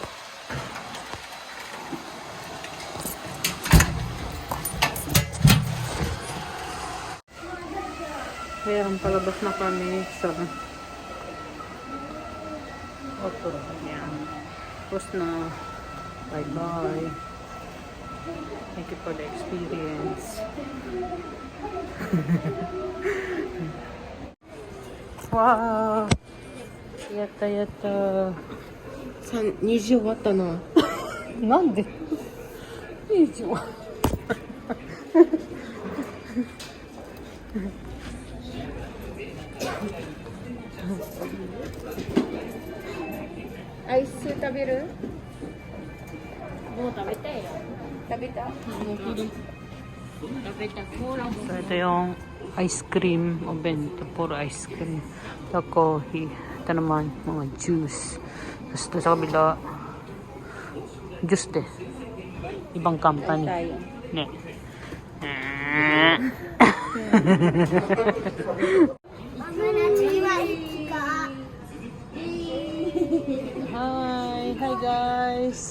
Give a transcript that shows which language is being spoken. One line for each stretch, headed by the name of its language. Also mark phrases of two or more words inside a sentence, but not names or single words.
Filipino: Ayan, palabas na kami sa auto. Ayan. Tapos na.
English: Bye-bye. Thank you for the experience. Wow!
Japanese: Yatta yatta. 20終わったな。なんでいいじゃん。アイス食べる？もう食べたいよ。食べた？食べた。コーラも。
Filipino: So, ito yung ice cream o bento. Puro ice cream. Ito coffee. Ito naman mga juice. Tapos ito sa kabila juice din. Ibang company. Ne.
English: Hi guys.